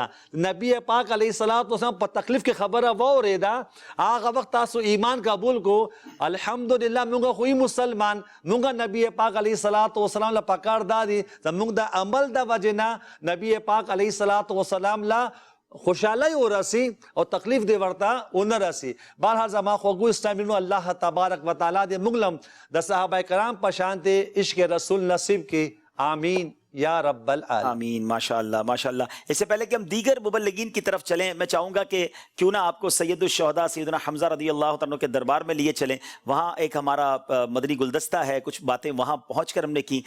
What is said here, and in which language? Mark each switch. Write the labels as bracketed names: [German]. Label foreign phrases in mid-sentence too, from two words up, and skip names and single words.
[Pashto] نبی پاک [Arabic] علیه الصلاۃ والسلام [Pashto] په تکلیف کې خبره واورېده، هغه وخت تاسو ایمان قبول کو الحمدلله مونږ خو مسلمان مونږ نبی پاک [Arabic] علیه الصلاۃ والسلام [Pashto] له پکار دادي زمونږ د عمل د وجې نه نبی پاک [Arabic] علیه الصلاۃ والسلام [Pashto] لا خوشحالی ورسی او تکلیف دی ورته ونه رسی. بہرحال زما خوږو اسلامینو الله تبارک و تعالی دې موږ لم د صحابه کرام په شان ته عشق رسول نصیب کی، [Arabic] آمین یا رب العالمین. آمین. ماشاءاللہ ماشاءاللہ. [Urdu] اس سے پہلے کہ ہم دیگر مبلغین کی طرف چلیں، میں چاہوں گا کہ کیوں نہ آپ کو سید الشہداء سیدنا حمزہ رضی اللہ عنہ کے دربار میں لیے چلیں. وہاں ایک ہمارا مدنی گلدستہ ہے، کچھ باتیں وہاں پہنچ کر ہم نے کی.